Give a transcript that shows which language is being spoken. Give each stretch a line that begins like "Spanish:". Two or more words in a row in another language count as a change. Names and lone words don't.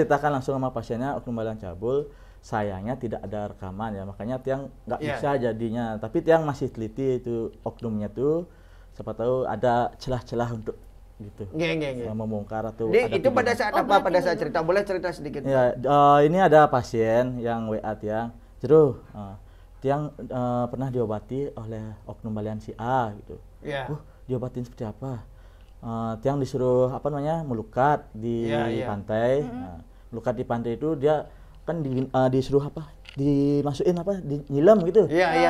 Indonesian: diceritakan langsung sama pasiennya oknum balian cabul. Sayangnya tidak ada rekaman ya, makanya tiang nggak Ya. bisa jadinya. Tapi tiang masih teliti itu oknumnya tuh. Siapa tahu ada celah-celah untuk gitu. Nggak. Membongkar atau Jadi ada itu pada video. saat Oh, apa? Pada berarti saat dulu. cerita, boleh cerita sedikit? Ya, ini ada pasien yang WA tiang, Jero, tiang pernah diobati oleh oknum balian si A gitu. Iya. Diobatin seperti apa? Tiang disuruh apa namanya melukat di Iya. pantai. Nah, melukat di pantai itu dia kan disuruh apa? Dimasukin apa? Nyilam gitu. Iya.